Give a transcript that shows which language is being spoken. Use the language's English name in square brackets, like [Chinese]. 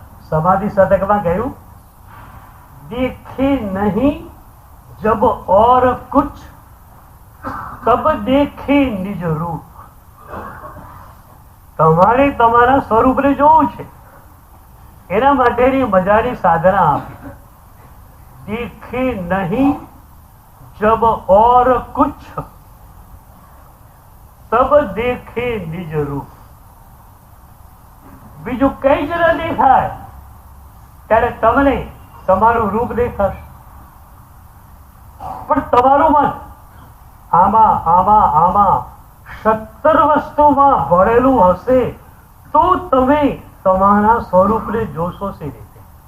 [Hindi] समाधि शतक में कहूं, देखे नहीं जब और कुछ तब देखे निज रूप. [Gujarati] તમારે તમારા સ્વરૂપને જોવું છે, એના માટેની મજાની સાધના આપી. [Hindi] દેખે નહીં જબ और कुछ तब देखे निज रूप. [Gujarati] બીજું કઈ જ ન દેખાય ત્યારે તમને તમારું રૂપ દેખાશે. પણ તમારું મન આમાં આમાં આમાં 17 વસ્તુમાં ભરેલું હશે તો તમે તમારા સ્વરૂપને જોશો સી રીતે?